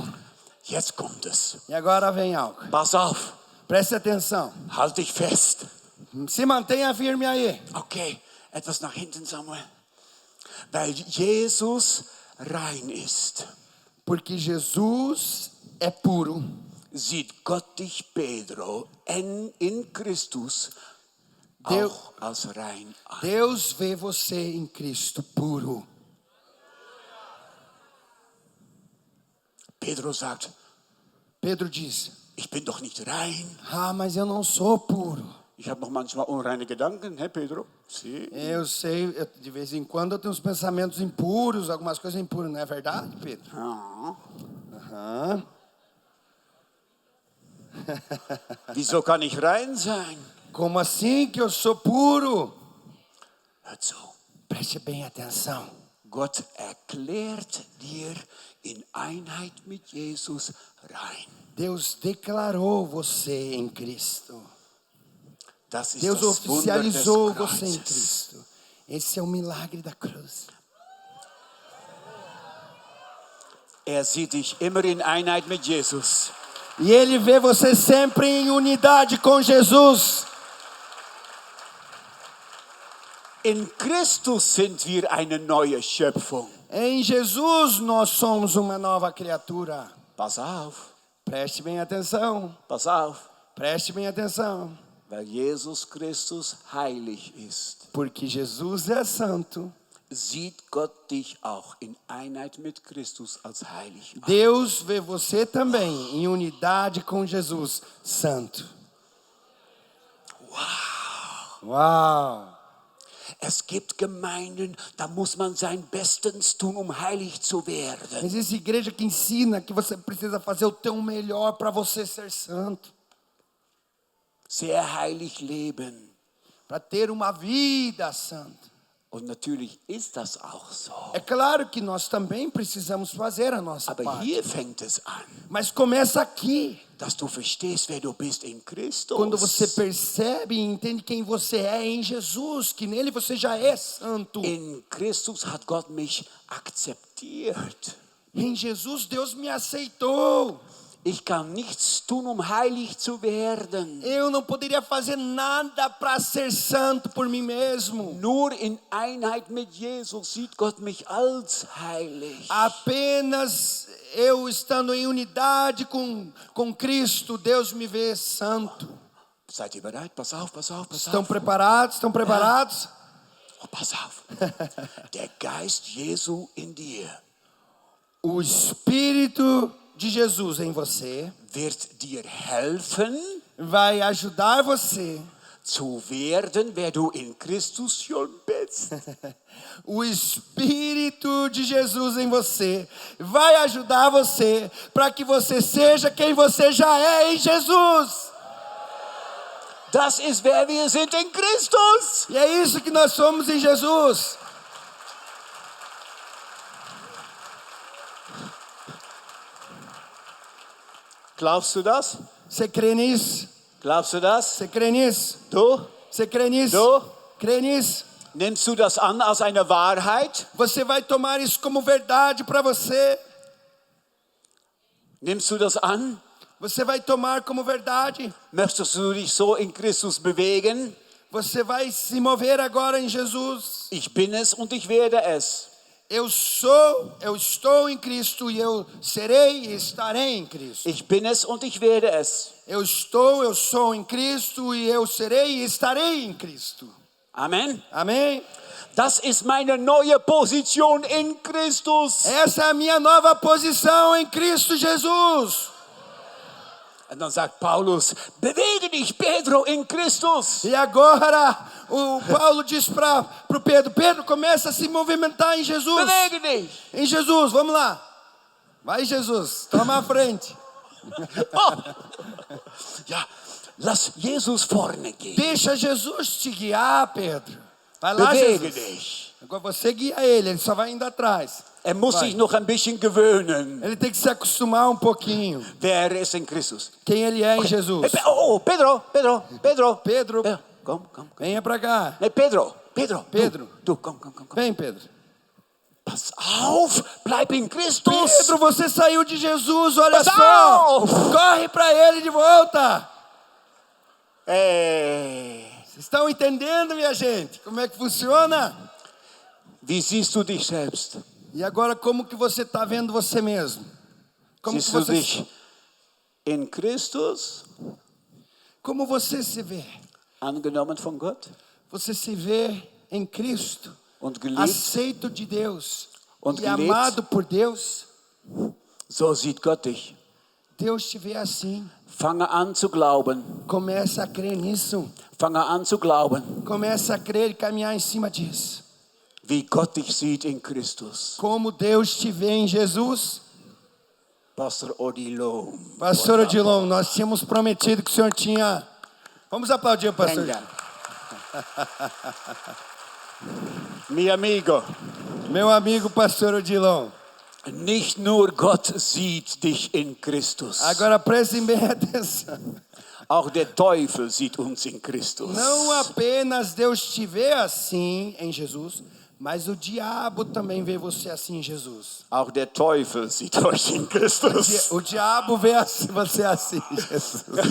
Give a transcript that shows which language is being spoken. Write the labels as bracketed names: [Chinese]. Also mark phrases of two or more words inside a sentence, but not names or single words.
[German] Jetzt kommt es. [Portuguese] E agora vem algo. [German] Pass auf. [Portuguese] Preste atenção. [German] Halt dich fest. [Portuguese] Se mantenha firme aí. [German] Okay, etwas nach hinten, Samuel. Weil Jesus rein ist, [Portuguese] Porque Jesus é puro. [German] sieht Gott dich, Pedro, in Christus [Portuguese] Deus- [German] auch als rein an. [Portuguese] Deus vê você em Cristo puro. [German] Pedro sagt, [Portuguese] Pedro diz, [German] ich bin doch nicht rein. [Portuguese] ah, mas eu não sou puro. [German] Ich habe noch manchmal unreine Gedanken, Herr Pedro? Sie? [Portuguese] Eu sei, de vez em quando eu tenho uns pensamentos impuros, algumas coisas impuras, não é verdade, Pedro? [German] Ja. Aham. Wieso kann ich rein sein? [Portuguese] Como assim que eu sou puro? [German] Hört zu. [Portuguese] Preste bem atenção. [German] Gott erklärt dir in Einheit mit Jesus rein. [Portuguese] Deus declarou você em Cristo. [German] Das ist [Portuguese] Deus [German] das Wunder des [Portuguese] oficializou você em [German] Kreuzes. [Portuguese] Cristo. Esse é o milagre da cruz. [German] Er sieht dich immer in Einheit mit Jesus. [Portuguese] E Ele vê você sempre em unidade com Jesus. [German] In Christus sind wir eine neue Schöpfung. [Portuguese] Em Jesus nós somos uma nova criatura. [German] Pass auf, [Portuguese] Preste bem atenção. [German] pass auf. [Portuguese] Preste bem atenção. [German] Weil Jesus Christus heilig ist, [Portuguese] Porque Jesus é santo. [German] sieht Gott dich auch in Einheit mit Christus als heilig an. [Portuguese] Deus vê você também em unidade com Jesus, santo. Uau! [German] Es gibt Gemeinden, da muss man sein Bestes tun, um heilig zu werden. [Portuguese] Existe igreja que ensina que você precisa fazer o teu melhor para você ser santo, [German] Sehr heilig leben. [Portuguese] para ter uma vida santa. [German] Und natürlich ist das auch so. [Portuguese] É claro que nós também precisamos fazer a nossa [German] Aber [Portuguese] parte. [German] hier fängt es an, [Portuguese] Mas começa aqui, [German] dass du verstehst, wer du bist in Christus. [Portuguese] quando você percebe e entende quem você é em Jesus, que nele você já é santo. [German] In Christus hat Gott mich akzeptiert. [Portuguese] Em Jesus Deus me aceitou. [German] Ich kann nichts tun, um heilig zu werden. [Portuguese] Eu não poderia fazer nada para ser santo por mim mesmo. [German] Nur in Einheit mit Jesus sieht Gott mich als heilig. [Portuguese] Apenas eu estando em unidade com Cristo, Deus me vê santo. [German] Seid ihr bereit? Pass auf, pass auf, pass [Portuguese] Estão [German] auf. [Portuguese] preparados? Estão preparados? [German] Oh, pass auf. Der Geist Jesu in dir [Portuguese] O Espírito de Jesus em você [German] wird dir helfen, [Portuguese] vai ajudar você. [German] zu werden, wer du in Christus schon bist. [Portuguese] O Espírito de Jesus em você vai ajudar você para que você seja quem você já é em Jesus. [German] Das ist, wer wir sind in Christus. [Portuguese] E é isso que nós somos em Jesus. [German] Glaubst du das? [Portuguese] Você crê nisso? [German] Glaubst du das? [Portuguese] Você crê nisso? [German] Du? [Portuguese] Você crê nisso? [German] Du? [Portuguese] Crê nisso? [German] Nimmst du das an als eine Wahrheit? [Portuguese] Você vai tomar isso como verdade para você. [German] Nimmst du das an? [Portuguese] Você vai tomar como verdade. [German] Möchtest du dich so in Christus bewegen? [Portuguese] Você vai se mover agora em Jesus. [German] Ich bin es und ich werde es. [Portuguese] Eu estou em Cristo e eu serei e estarei em Cristo. [German] Ich bin es und ich werde es. [Portuguese] Eu sou em Cristo e eu serei e estarei em Cristo. [German] Amen. [Portuguese] Amém? [German] Das ist meine neue Position in Christus. [Portuguese] Essa é a minha nova posição em Cristo Jesus. [German] Und dann sagt Paulus, bewege dich, Pedro, in Christus. [Portuguese] E agora o Paulo diz para o Pedro, Pedro, começa a se movimentar em Jesus. [German] Bewege dich. [Portuguese] Em Jesus, vamos lá. Vai Jesus, toma a frente. Oh. [German] Ja, lass Jesus vorne gehen. [Portuguese] Deixa Jesus te guiar, Pedro. Vai lá, [German] Bewege [Portuguese] Jesus. [German] dich. [Portuguese] Agora você guia ele só vai indo atrás. [German] Muss [Portuguese] Vai. [German] sich noch ein bisschen gewöhnen, [Portuguese] Ele tem que se acostumar um pouquinho. [German] wer er ist in Christus. [Portuguese] Quem ele é em Jesus. [German] Hey, Pedro. [Portuguese] Pedro, [German] Komm. [Portuguese] venha para cá. [German] Nee, Pedro. [Portuguese] Pedro. [German] Du, komm. [Portuguese] Vem, Pedro. [German] Pass auf, bleib in Christus. [Portuguese] Pedro, você saiu de Jesus, olha [German] Pass [Portuguese] só. [German] auf. [Portuguese] Corre para ele de volta. [German] Hey, [Portuguese] Vocês estão entendendo, minha gente? Como é que funciona? [German] wie siehst du dich selbst? [Portuguese] E agora, como que você está vendo você mesmo? Como [German] Siehst du [Portuguese] você, [German] dich in Christus, [Portuguese] como você se vê? [German] angenommen von Gott [Portuguese] Você se vê em Cristo, [German] und geliebt? [Portuguese] aceito de Deus [German] Und [Portuguese] e [German] geliebt? [Portuguese] amado por Deus? [German] So sieht Gott dich. [Portuguese] Deus te vê assim. [German] Fange an zu glauben. [Portuguese] Começa a crer nisso. [German] Fange an zu glauben, [Portuguese] Começa a crer e caminhar em cima disso. [German] wie Gott dich sieht in Christus. [Portuguese] Como Deus te vê em Jesus. Pastor Odilon. Pastor Odilon, nós tínhamos prometido que o senhor tinha... Vamos aplaudir o pastor. [Spanish] Venga. Mi amigo, [Portuguese] Meu amigo pastor Odilon. [German] nicht nur Gott sieht dich in Christus. [Portuguese] Agora prestem bem atenção. [German] Auch der Teufel sieht uns in Christus. [Portuguese] Não apenas Deus te vê assim em Jesus, mas o diabo também vê você assim em Jesus. [German] Auch der Teufel sieht euch in Christus. [Portuguese] O diabo vê você assim em Jesus.